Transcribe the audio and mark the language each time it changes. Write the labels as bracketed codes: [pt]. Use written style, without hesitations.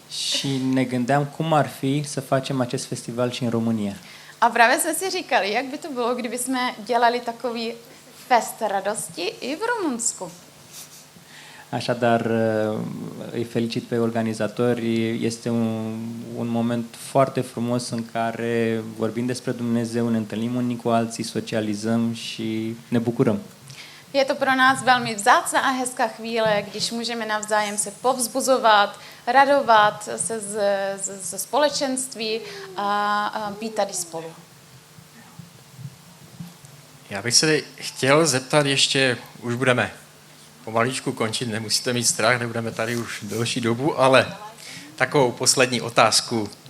[ro] Și ne gândeam cum ar fi să facem acest festival și în România. [cs] A právě jsme si říkali, jak by to bylo, kdyby jsme dělali takový fest radosti i v Rumunsku. [ro] Așadar, îi felicit pe organizatori. Este un moment foarte frumos în care vorbim despre Dumnezeu, ne întâlnim unii cu alții, socializăm și ne bucurăm. [cs] Je to pro nás velmi vzácná a hezká chvíle, když můžeme navzájem se povzbuzovat, radovat se ze společenství a být tady spolu. Já bych se chtěl zeptat ještě, už budeme pomaličku končit, nemusíte mít strach, nebudeme tady už delší dobu, ale takovou poslední otázku.